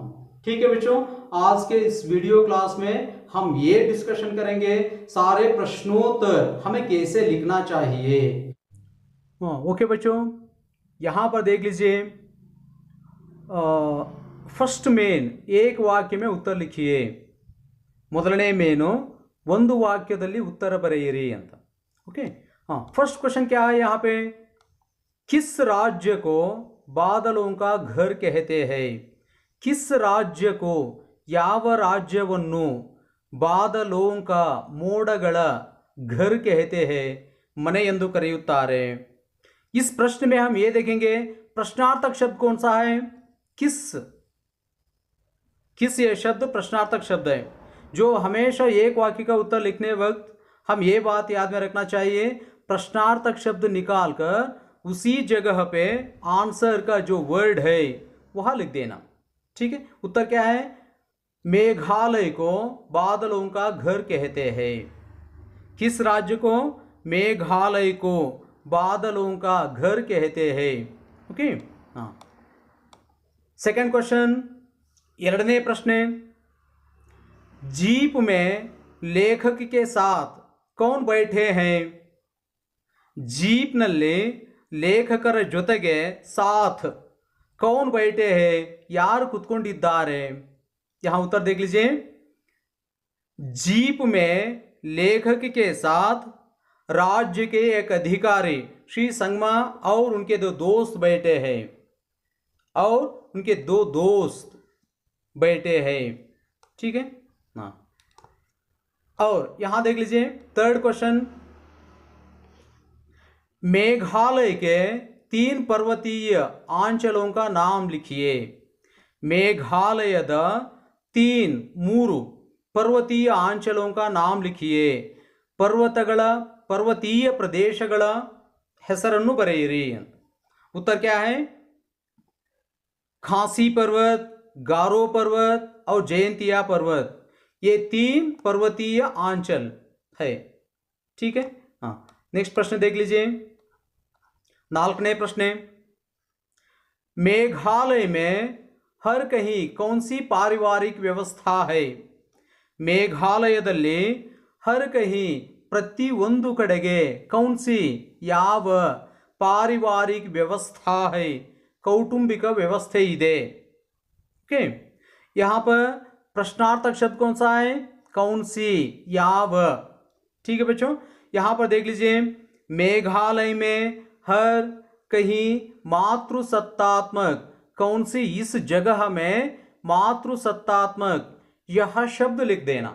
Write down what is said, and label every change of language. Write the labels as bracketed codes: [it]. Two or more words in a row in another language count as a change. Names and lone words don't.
[hi] ठीक है बच्चों, आज के इस वीडियो क्लास में हम ये डिस्कशन करेंगे सारे प्रश्नोत्तर हमें कैसे लिखना चाहिए। ओके बच्चों, यहां पर देख लीजिए, [en] first main [hi] एक वाक्य में उत्तर लिखिए। [kn] ಮೊದಲನೇ ಮೇನು ಒಂದು ವಾಕ್ಯದಲ್ಲಿ उत्तर ಬರೆಯಿರಿ ಅಂತ। [hi] ओके, हाँ, [en] first question [hi] क्या है यहाँ पे, किस राज्य को बादलों का घर कहते हैं? किस राज्य को [kn] ಯಾವ ರಾಜ್ಯವನ್ನು ಬಾದಲೋಂಕ ಮೋಡಗಳ [hi] घर कहते हैं, [kn] ಮನೆ ಎಂದು ಕರೆಯುತ್ತಾರೆ? [hi] इस प्रश्न में हम ये देखेंगे प्रश्नार्थक शब्द कौन सा है, किस। किस ये शब्द प्रश्नार्थक शब्द है। जो हमेशा एक वाक्य का उत्तर लिखने वक्त हम ये बात याद में रखना चाहिए, प्रश्नार्थक शब्द निकाल कर उसी जगह पे आंसर का जो वर्ड है वह लिख देना। ठीक है, उत्तर क्या है, मेघालय को बादलों का घर कहते हैं। किस राज्य को मेघालय को बादलों का घर कहते हैं। ओके, हाँ। [en] second question, [kn] ಎರಡನೇ ಪ್ರಶ್ನೆ, [hi] जीप में लेखक के साथ कौन बैठे हैं? जीप [kn] ನಲ್ಲಿ ಲೇಖಕರ ಜೊತೆಗೆ [hi] साथ कौन बैठे हैं, [kn] ಯಾರು ಕುತ್ಕೊಂಡಿದ್ದಾರೆ? [hi] यहाँ उत्तर देख लीजिए, जीप में लेखक के साथ राज्य के एक अधिकारी श्री संगमा और उनके दो दोस्त बैठे हैं, और उनके दो दोस्त बैठे हैं। ठीक है, हाँ। और यहां देख लीजिए [en] third question, [hi] मेघालय के 3 पर्वतीय आंचलों का नाम लिखिए। मेघालयದ 3 पर्वतीय आंचलों का नाम लिखिए। [kn] पर्वतಗಳ पर्वतीय ಪ್ರದೇಶಗಳ ಹೆಸರನ್ನು ಬರೆಯಿರಿ। [hi] उत्तर क्या है, खासी पर्वत, गारो पर्वत और जयंतिया पर्वत, ये 3 पर्वतीय आंचल है। ठीक है, हाँ। नेक्स्ट प्रश्न देख लीजिए, 4ನೇ प्रश्न, मेघालय में हर कहीं कौन सी पारिवारिक व्यवस्था है? ಮೇಘಾಲಯದಲ್ಲಿ हर कहीं [kn] ಪ್ರತಿಯೊಂದು ಕಡೆಗೆ [hi] कौन सी ಯಾವ पारिवारिक व्यवस्था है, कौटुंबिक व्यवस्था ಇದೆ। ओके, यहाँ पर प्रश्नार्थक शब्द कौन सा है, कौन सी, याव। ठीक है बच्चों, यहाँ पर देख लीजिए, मेघालय में हर कहीं मातृसत्तात्मक, कौन सी, इस जगह में मातृसत्तात्मक, यह शब्द लिख देना।